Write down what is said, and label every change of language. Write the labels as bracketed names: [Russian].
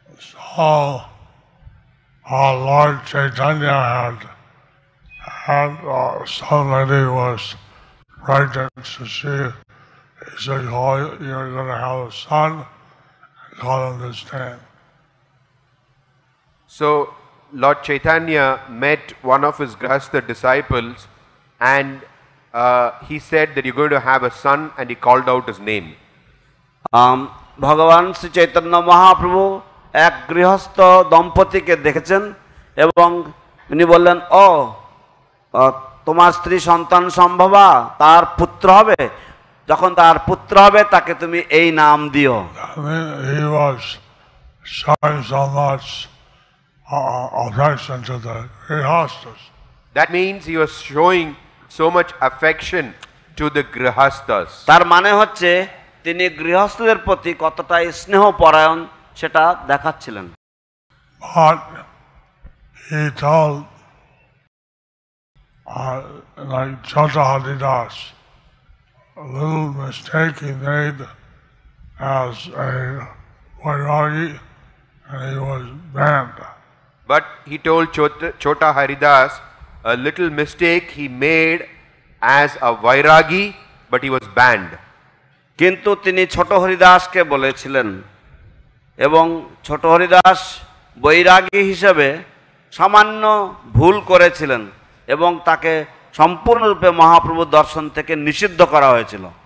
[English] So Lord Chaitanya had some lady was pregnant, so he said, "Oh, you're going to have a son," and call him this name. So Lord Chaitanya met one of his grihastha disciples, and he said that you're going to have a son, and he called out his name. [Bangla] ভগবান শ্রী চৈতন্য মহাপ্রভু এক গৃহস্থ দম্পতিকে দেখেছেন এবং উনি বললেন, ও তোমার স্ত্রী সন্তান সম্ভবা, তার পুত্র হবে, যখন তার পুত্র হবে তাকে তুমি এই নাম দিও। [English] He was showing so much affection to the grihasthas. That means he was showing so much affection to the grihasthas. [Bangla] তার মানে হচ্ছে তিনি গৃহস্থদের প্রতি কতটা স্নেহ পরায়ণ সেটা দেখাচ্ছিলেন। [English] But he told like Chota Haridas, a little mistake he made as a vairagi, and he was banned. But he told Chota Haridas a little mistake he made as a vairagi, but he was banned. [Bangla] কিন্তু তিনি ছোট হরিদাসকে বলেছিলেন, এবং ছোট হরিদাস বৈরাগী হিসেবে সামান্য ভুল করেছিলেন এবং তাকে সম্পূর্ণরূপে মহাপ্রভুর দর্শন থেকে নিষিদ্ধ করা হয়েছিল।